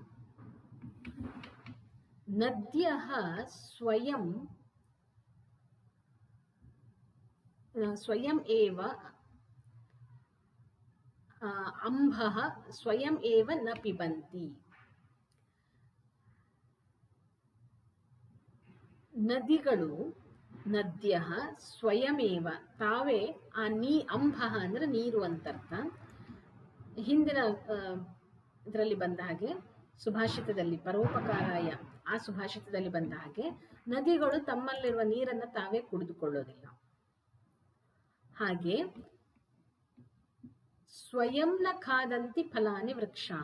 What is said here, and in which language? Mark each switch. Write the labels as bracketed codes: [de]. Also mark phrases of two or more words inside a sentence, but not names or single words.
[sa] ನದ್ಯಃ ಸ್ವಯಂ ಏವ ಅಂಬಃ ಸ್ವಯಂ ಏವ ನ ಪಿಬಂತಿ. [kn] ನದಿಗಳು [sa] ನದ್ಯಃ ಸ್ವಯಮೇವ [kn] ತಾವೇ ಆ ಅಂಬಃ ಅಂದ್ರೆ ನೀರು ಅಂತರ್ಥ. ಹಿಂದಿನ ಇದರಲ್ಲಿ ಬಂದ ಹಾಗೆ ಸುಭಾಷಿತದಲ್ಲಿ ಪರೋಪಕಾರಾಯ ಆ ಸುಭಾಷಿತದಲ್ಲಿ ಬಂದ ಹಾಗೆ ನದಿಗಳು ತಮ್ಮಲ್ಲಿರುವ ನೀರನ್ನು ತಾವೇ ಕುಡಿದುಕೊಳ್ಳೋದಿಲ್ಲ. [sa] ಹಾಗೆ ಸ್ವಯಂ ನ ಖಾದಂತಿ ಫಲಾನಿ ವೃಕ್ಷಾಃ.